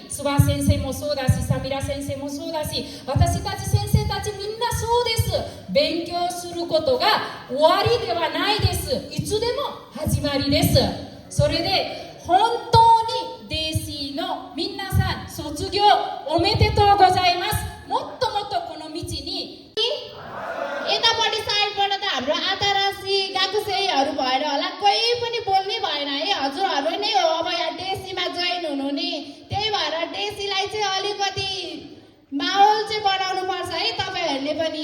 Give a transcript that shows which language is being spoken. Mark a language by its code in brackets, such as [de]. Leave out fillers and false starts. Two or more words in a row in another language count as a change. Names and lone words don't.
[ja] 諏訪先生もそうだし、サミラ先生もそうだし、私たち先生たちみんなそうです。勉強することが終わりではないです。いつでも始まりです。それで本当にデイシーの皆さん卒業おめでとうございます。もっともっとこの道に [ne] यतापट्टि साइडबाट त हाम्रो [ja] 新しい学生 [ne] भएर होला कोही पनि बोल्नै भएन है। हजुरहरू नै हो अब यहाँ डेसीमा जोइन हुनु नि। त्यही भएर डेसीलाई चाहिँ अलिकति माहौल चाहिँ बनाउनु पर्छ है तपाईहरूले पनि।